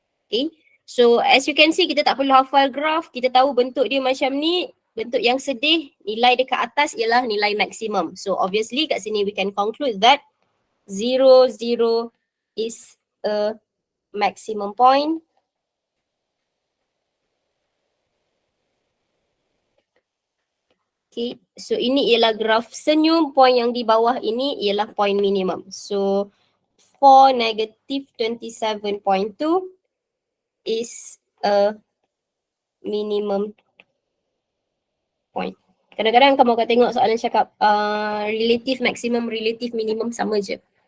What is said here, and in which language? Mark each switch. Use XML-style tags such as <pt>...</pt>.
<en>Okay, so as you can see,</en> <ms>kita tak perlu hafal graph. Kita tahu bentuk dia macam ni. Bentuk yang sedih, nilai dekat atas ialah nilai maksimum.</ms> <en>So obviously</en> <ms>kat sini</ms> <en>we can conclude that 0, 0 is a maximum point.</en> <ms>Okay, so ini ialah graf senyum, point yang di bawah ini ialah point minimum.</ms> <en>So for negative 27.2 is a minimum point.</en> <ms>Kadang-kadang kamu akan tengok soalan cakap relative maximum, relative minimum sama je.</ms>